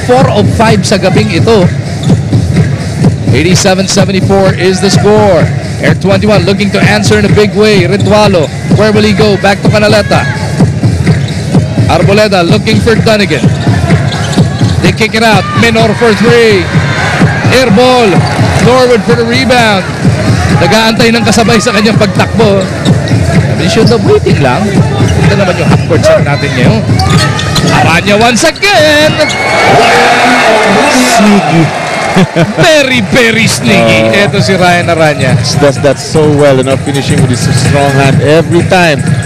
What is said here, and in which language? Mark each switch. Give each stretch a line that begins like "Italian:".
English: 4 of 5
Filipino: sa gabing ito.
English: 87-74 is the score. Air 21 looking to answer in a big way. Ritualo. Where will he go? Back to Canaleta. Arboleda looking for Donegan. They kick it out. Minor for 3. Air ball. Norwood for the rebound.
Filipino: Nag-aantay ng kasabay sa kanyang pagtakbo.
English: They should have waiting lang.
Filipino: Ito naman yung half-court shot natin ngayon. Aranya
English: once again. Very, very sneaky.
Filipino: Ito si Ryan Aranya.
English: Does that so well, finishing with his strong hand every time.